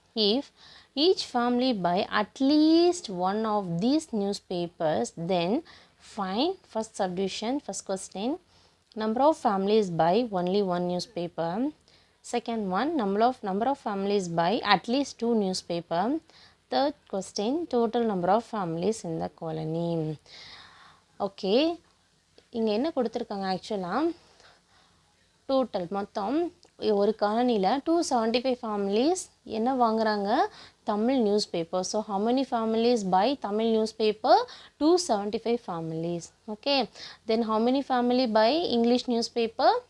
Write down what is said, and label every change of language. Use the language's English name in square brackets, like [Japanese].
[English] If each family buy at least one of these newspapers, then find first subdivision, first question, number of families buy only one newspaper. Second one, number of families buy at least 2 newspaper. Third question, total number of families in the colony. [Tamil] Okay, இங்கே என்ன கொடுத்துருக்காங்க ஆக்சுவலாக total மொத்தம் ஒரு காலனியில் 275 families என்ன வாங்குறாங்க, Tamil news paper. [English] So how many families buy Tamil news paper? 275 families. Okay, then how many family buy English news paper?